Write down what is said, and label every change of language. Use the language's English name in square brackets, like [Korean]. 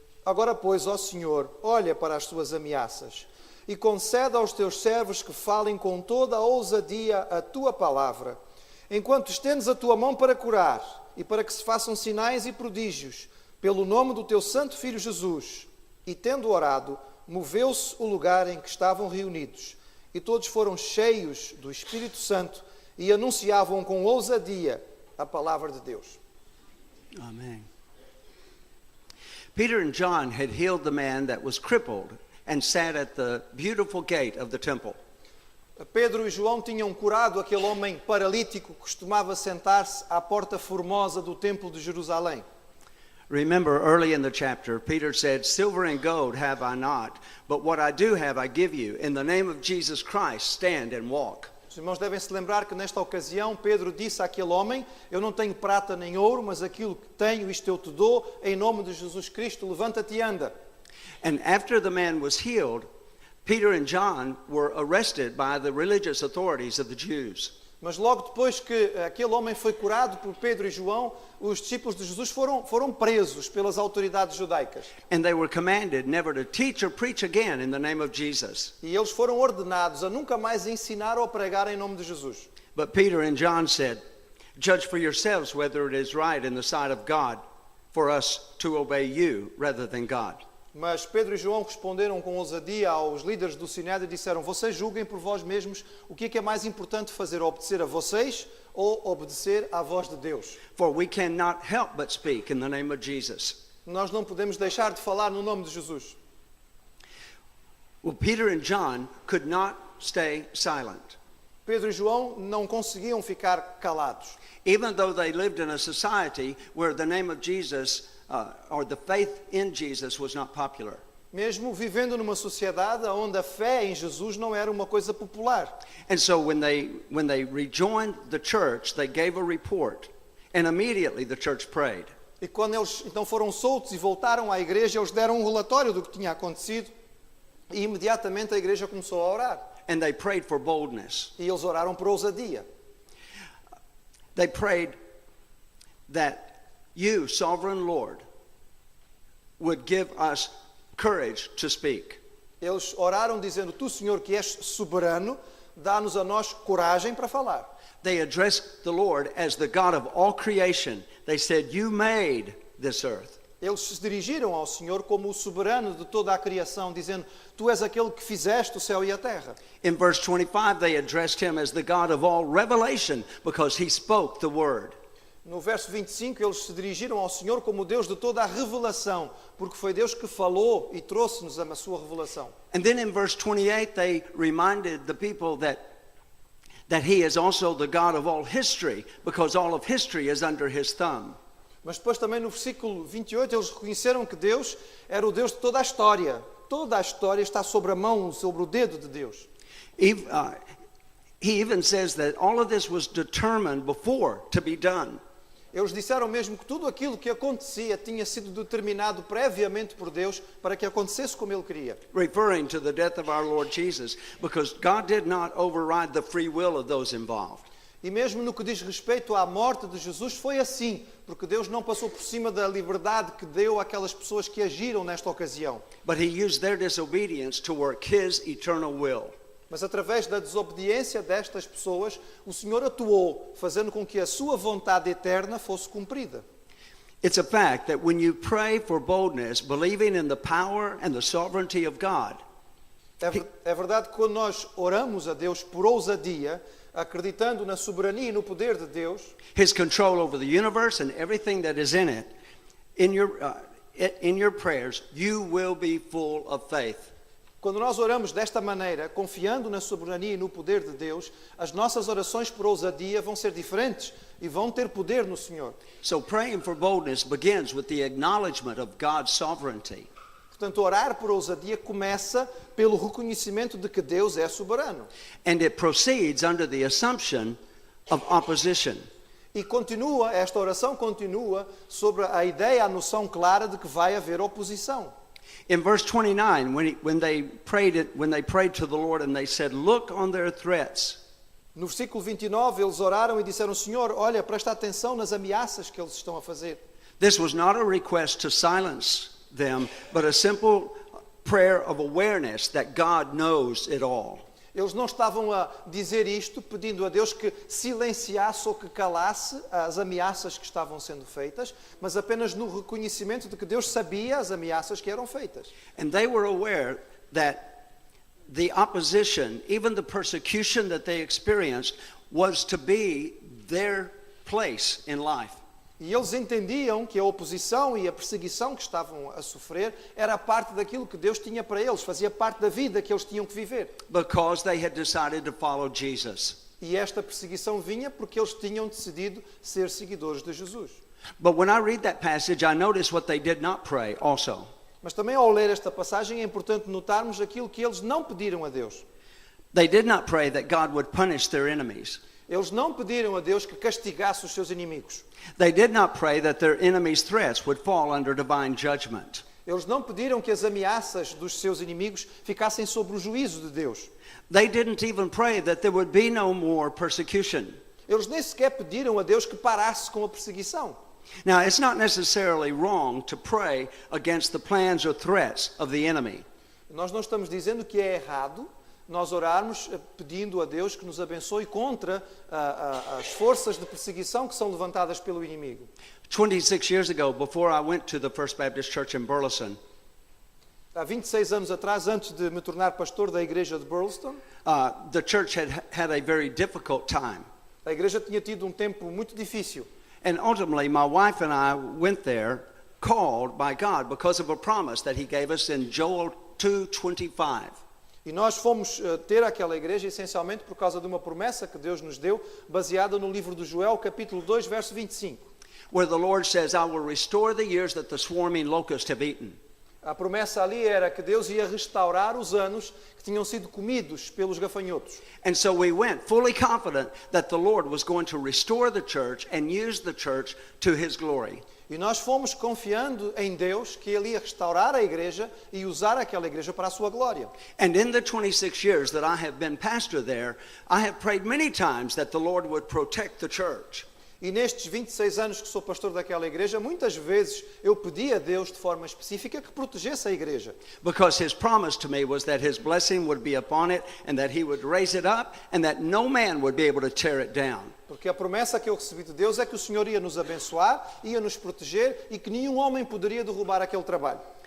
[Portuguese] Agora, pois, ó Senhor, olha para as tuas ameaças e concede aos teus servos que falem com toda a ousadia a tua palavra, enquanto estendes a tua mão para curar e para que se façam sinais e prodígios, pelo nome do teu santo Filho Jesus. E tendo orado, moveu-se o lugar em que estavam reunidos, e todos foram cheios do Espírito Santo e anunciavam com ousadia a palavra de Deus. Amen. [English] Peter and John had healed the man that was crippled and sat at the beautiful gate of the temple. [Portuguese] Pedro e João tinham curado aquele homem paralítico que costumava sentar-se à porta formosa do templo de Jerusalém. [English] Remember, early in the chapter, Peter said, "Silver and gold have I not, but what I do have I give you. In the name of Jesus Christ, stand and walk." [Portuguese] Os irmãos devem se lembrar que nesta ocasião Pedro disse àquele homem: eu não tenho prata nem ouro, mas aquilo que tenho, isto eu te dou, em nome de Jesus Cristo, levanta-te e anda. [English] And after the man was healed, Peter and John were arrested by the religious authorities of the Jews. [Portuguese] Mas logo depois que aquele homem foi curado por Pedro e João, os discípulos de Jesus foram presos pelas autoridades judaicas. [English] And they were commanded never to teach or preach again in the name of Jesus. [Portuguese] E eles foram ordenados a nunca mais ensinar ou pregar em nome de Jesus. [English] But Peter and John said, "Judge for yourselves whether it is right in the sight of God for us to obey you rather than God." [Portuguese] Mas Pedro e João responderam com ousadia aos líderes do Sinédrio e disseram: vocês julguem por vós mesmos o que é mais importante fazer, obedecer a vocês ou obedecer à voz de Deus. [English] For we cannot help but speak in the name of Jesus. [Portuguese] Nós não podemos deixar de falar no nome de Jesus. [English] Well, Peter and John could not stay silent. [Portuguese] Pedro e João não conseguiam ficar calados. [English] Even though they lived in a society where the name of Jesus or the faith in Jesus was not popular. [Portuguese] Mesmo vivendo numa sociedade onde a fé em Jesus não era uma coisa popular. [English] And so when they rejoined the church, they gave a report, and immediately the church prayed. [Portuguese] E quando eles então foram soltos e voltaram à igreja, eles deram um relatório do que tinha acontecido e imediatamente a igreja começou a orar. [English] And they prayed for boldness. [Portuguese] E eles oraram por ousadia. [English] They prayed that you, sovereign Lord, would give us courage to speak. [Portuguese] Eles oraram dizendo: tu, Senhor, que és soberano, dá-nos a nós coragem para falar. [English] They addressed the Lord as the God of all creation. They said, "You made this earth." [Portuguese] Eles se dirigiram ao Senhor como o soberano de toda a criação, dizendo: tu és aquele que fizeste o céu e a terra. [English] In verse 25, they addressed him as the God of all revelation because he spoke the word. [Portuguese] No verso 25, eles se dirigiram ao Senhor como o Deus de toda a revelação, porque foi Deus que falou e trouxe-nos a sua revelação. [English] And then in verse 28, they reminded the people that he is also the God of all history because all of history is under his thumb. [Portuguese] Mas depois também no versículo 28, eles reconheceram que Deus era o Deus de toda a história. Toda a história está sobre a mão, sobre o dedo de Deus. [English] He even says that all of this was determined before to be done. [Portuguese] Eles disseram mesmo que tudo aquilo que acontecia tinha sido determinado previamente por Deus para que acontecesse como Ele queria. [English] Referring to the death of our Lord Jesus, because God did not override the free will of those involved. [Portuguese] E mesmo no que diz respeito à morte de Jesus foi assim, porque Deus não passou por cima da liberdade que deu àquelas pessoas que agiram nesta ocasião. [English] But he used their disobedience to work his eternal will. [Portuguese] Mas através da desobediência destas pessoas, o Senhor atuou, fazendo com que a sua vontade eterna fosse cumprida. [English] It's a fact that when you pray for boldness, believing in the power and the sovereignty of God, [Portuguese] É verdade que quando nós oramos a Deus por ousadia, acreditando na soberania e no poder de Deus, [English] his control over the universe and everything that is in it, in your prayers, you will be full of faith. [Portuguese] quando nós oramos desta maneira, confiando na soberania e no poder de Deus, as nossas orações por ousadia vão ser diferentes e vão ter poder no Senhor. [English] So praying for boldness begins with the acknowledgement of God's sovereignty. [Portuguese] Portanto, orar por ousadia começa pelo reconhecimento de que Deus é soberano. [English] And it proceeds under the assumption of opposition. [Portuguese] E esta oração continua sobre a ideia, a noção clara de que vai haver oposição. [English] In verse 29, when they prayed to the Lord and they said, "Look on their threats." [Portuguese] No versículo 29, eles oraram e disseram: Senhor, olha, presta atenção nas ameaças que eles estão a fazer. [English] This was not a request to silence them, but a simple prayer of awareness that God knows it all. [Portuguese] Eles não estavam a dizer isto pedindo a Deus que silenciasse ou que calasse as ameaças que estavam sendo feitas, mas apenas no reconhecimento de que Deus sabia as ameaças que eram feitas. [English] And they were aware that the opposition, even the persecution that they experienced, was to be their place in life. [Portuguese] E eles entendiam que a oposição e a perseguição que estavam a sofrer era parte daquilo que Deus tinha para eles, fazia parte da vida que eles tinham que viver. [English] because they had decided to follow Jesus. [Portuguese] E esta perseguição vinha porque eles tinham decidido ser seguidores de Jesus. [English] But when I read that passage, I notice what they did not pray also. [Portuguese] Mas também ao ler esta passagem é importante notarmos aquilo que eles não pediram a Deus. [English] They did not pray that God would punish their enemies. [Portuguese] Eles não pediram a Deus que castigasse os seus inimigos. [English] They did not pray that their enemies' threats would fall under divine judgment. [Portuguese] Eles não pediram que as ameaças dos seus inimigos ficassem sob o juízo de Deus. [English] They didn't even pray that there would be no more persecution. [Portuguese] Eles nem sequer pediram a Deus que parasse com a perseguição. [English] Now, it's not necessarily wrong to pray against the plans or threats of the enemy. [Portuguese] Nós não estamos dizendo que é errado nós orarmos pedindo a Deus que nos abençoe contra as forças de perseguição que são levantadas pelo inimigo. [English] 26 years ago, before I went to the First Baptist Church in Burleson, [Portuguese] Há 26 anos atrás, antes de me tornar pastor da igreja de Burleson, [English] the church had a very difficult time. [Portuguese] a igreja tinha tido tempo muito difícil. [English] And ultimately, my wife and I went there, called by God because of a promise that He gave us in Joel 2:25. [Portuguese] E nós fomos ter aquela igreja essencialmente por causa de uma promessa que Deus nos deu, baseada no livro de Joel, capítulo 2, verso 25. [English] Where the Lord says, I will restore the years that the swarming locusts have eaten. [Portuguese] A promessa ali era que Deus ia restaurar os anos que tinham sido comidos pelos gafanhotos. [English] And so we went fully confident that the Lord was going to restore the church and use the church to His glory. [Portuguese] E nós fomos confiando em Deus que Ele ia restaurar a igreja e usar aquela igreja para a sua glória. [English] And in the 26 years that I have been pastor there, I have prayed many times that the Lord would protect the church. [Portuguese] E nestes 26 anos que sou pastor daquela igreja, muitas vezes eu pedi a Deus de forma específica que protegesse a igreja. [English] Because His promise to me was that His blessing would be upon it and that He would raise it up and that no man would be able to tear it down. [Portuguese] Porque a promessa que eu recebi de Deus é que o Senhor ia nos abençoar, ia nos proteger e que nenhum homem poderia derrubar aquele trabalho.